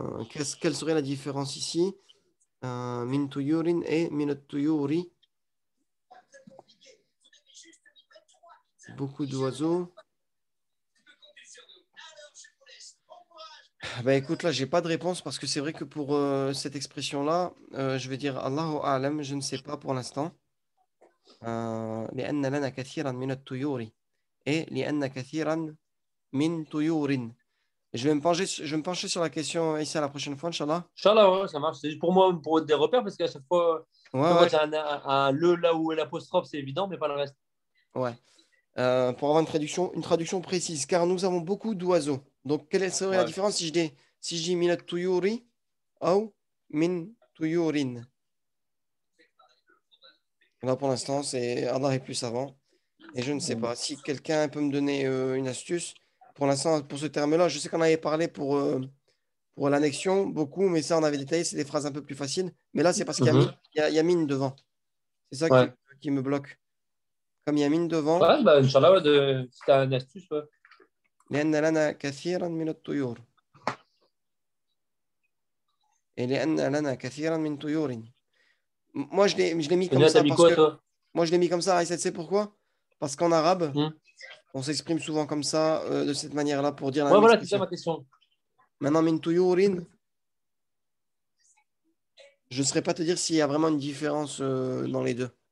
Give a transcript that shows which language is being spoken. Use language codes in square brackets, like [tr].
[fr] Quelle serait la différence ici? [ar] من طيور et من الطيور. [fr] Beaucoup d'oiseaux. Bah écoute, là, j'ai pas de réponse parce que c'est vrai que pour cette expression-là, je vais dire [ar] Allahu A'lam, [fr] je ne sais pas pour l'instant. [ar] لأن لنا كثيرا من الطيور et لأن كثيرا من طيور. [fr] Je vais me pencher sur la question ici à la prochaine fois, Inch'Allah. Inch'Allah, ouais, ça marche. C'est juste pour moi, pour des repères, parce qu'à chaque fois, quand tu as un le là où l'apostrophe, c'est évident, mais pas le reste. Ouais. Pour avoir une traduction précise, car nous avons beaucoup d'oiseaux. Donc, quelle serait la différence si je dis [ar] min tuyuri [fr] ou [ar] min tuyurin? [fr] Là, pour l'instant, c'est Allah est plus savant. Et je ne sais pas. Si quelqu'un peut me donner une astuce, pour l'instant, pour ce terme-là, je sais qu'on avait parlé pour l'annexion, beaucoup, mais ça, on avait détaillé, c'est des phrases un peu plus faciles. Mais là, c'est parce qu'il y a mine devant. C'est ça qui me bloque. Comme il y a mine devant. Ouais, bah, Inch'Allah, si tu as une astuce, ouais. [ar] لأن لنا كثيرا من الطيور. Et لأن لنا كثيرا من طيور. [fr] Moi, je l'ai mis comme ça. Moi, je l'ai mis comme ça. Et c'est pourquoi? Parce qu'en arabe, on s'exprime souvent comme ça, de cette manière-là, pour dire la Ouais, même voilà, c'est expression. ça ma question. Maintenant, [ar] min tuyurin, [fr] je ne saurais pas te dire s'il y a vraiment une différence dans les deux.